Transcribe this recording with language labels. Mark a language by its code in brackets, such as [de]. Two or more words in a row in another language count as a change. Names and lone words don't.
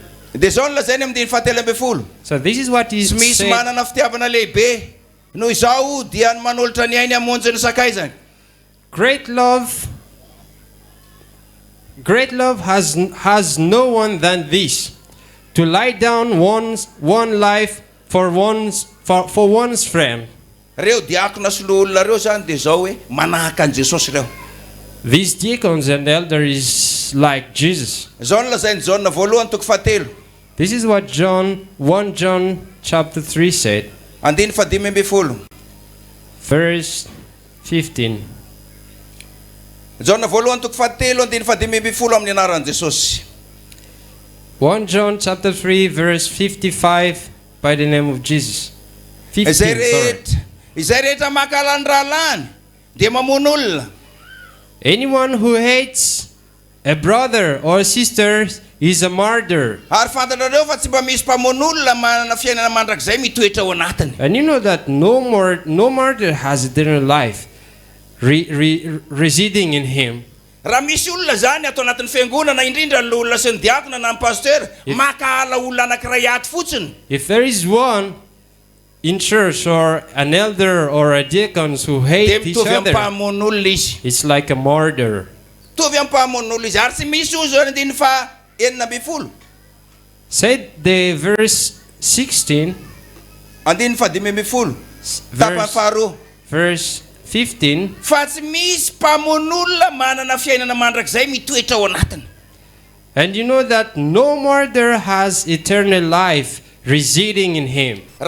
[mg] dia zao no lazainy amin'ny 17. [en] So this is what is [mg] tsy misy [en] said. [mg] manana fitiavana lehibe noho izao dia ny manolotra ny ainy hamonjy ny sakaizany. [en] Great love has no one than this, to lie down one life for one's friend. [mg] reo diakona sy lo olona reo zany dia zao hoe manahaka an Jesosy reo. [en] These deacons and elders is like Jesus. [mg] zao no lazainy Jaona voalohany toko 7. [en] This is what 1 John chapter 3 said, [mg] andiny 15. [en] verse 15. [mg] Jaona voalohany toko 7 andiny 15 amin'ny anaran'i Jesosy. [en] 1 John chapter 3 verse 55 by the name of Jesus. [mg] 15, izay rehetra makalany rahalany dia mamono olona. [en] Anyone who hates a brother or sister is a martyr. [mg] Ary fantatrareo fa tsy mba misy mpamoan'olona manana fiainana mandrakizay mitoetra ao anatiny. [en] And you know that no martyr has eternal life residing in him. [mg] Raha misy olona zany atao anatin'ny fiangonana indrindra ny olona sy ny diakona na ny pasteur makahala olona anankiray aty fotsiny. [en] If there is one in church or an elder or a deacon who hate each other, it's like a martyr. Said the verse 16, verse 15, and you know that no martyr has eternal life residing in him.